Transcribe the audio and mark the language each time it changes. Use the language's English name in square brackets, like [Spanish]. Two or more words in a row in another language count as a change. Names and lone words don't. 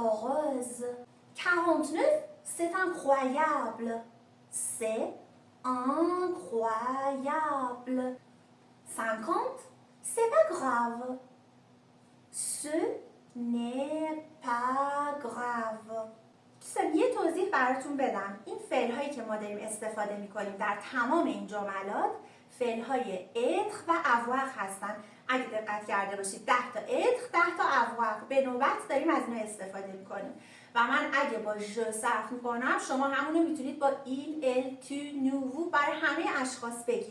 [French] Heureuse. 49, c'est incroyable. C'est incroyable. 50, c'est pas grave. Ce n'est pas grave. [Persian] دوستان یه توضیح براتون بدم. این فعل هایی که ما داریم استفاده میکنیم در تمام این جملات فعل های اتر و اواخر هستن. اگه دقت کرده باشید 10 تا اتر 10 تا اواخر به نوبت داریم از اینا استفاده میکنیم و من اگه با ژ صرف میکنم شما همونو میتونید با [French] il, elle, tu, nous, vous [Persian] برای همه اشخاص بگید.